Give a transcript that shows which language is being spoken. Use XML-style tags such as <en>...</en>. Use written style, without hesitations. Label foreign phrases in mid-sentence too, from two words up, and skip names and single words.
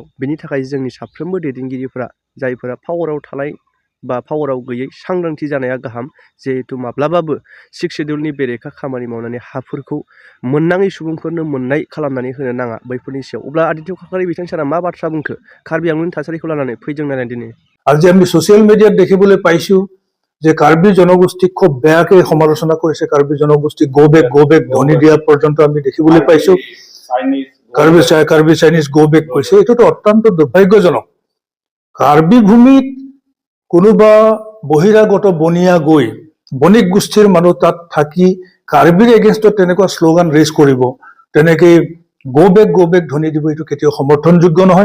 <brx>बेनि थाखाय जोंनि साफ्रोमबो दैदेनगिरिफोरा जायफोरा पावाराव थानाय बा पावाराव गैयै सांग्रांथि जानाया गाहाम। जिहेतु माब्लाबाबो 6 सिडुलनि बेरेखा खामानि मावनानै हाफोरखौ मोननाङै सुबुंफोरनो मोननाय खालामनानै होनो नाङा बैफोरनि सायाव। अब्ला आदित्य खाख्लारि बिथां सारा मा बाथ्रा बुंखो कार्बि आंलंनि थासारिखौ लानानै फैजों नायनानै दिनै?</brx> <as>আৰু যে আমি</as> <en>social mediaত</en> <as>দেখিবলৈ পাইছো যে কাৰ্বি জনগোষ্ঠীক খুব বেয়াকে সমালোচনা কৰিছে। কাৰ্বি জনগোষ্ঠী</as> <en>go back</en> <as>ধ্বনি দিয়া পৰ্যন্ত আমি দেখিবলৈ পাইছো। কাৰ্বি</as> <en>Chinese go back</en> <as>কৈছে। এইটোতো অত্যন্ত দুৰ্ভাগ্যজনক। কাৰ্বি ভূমিত কোনোবা বহিৰাগত বনিয়া গৈ বণিক গোষ্ঠীৰ মানুহ তাত থাকি কাৰ্বিৰ এগেইনষ্টত তেনেকুৱা</as> <en>slogan raise</en> <as>কৰিব, তেনেকৈ</as> <en>go back</en> <as>ধ্বনি দিব, এইটো কেতিয়াও সমৰ্থনযোগ্য নহয়।</as>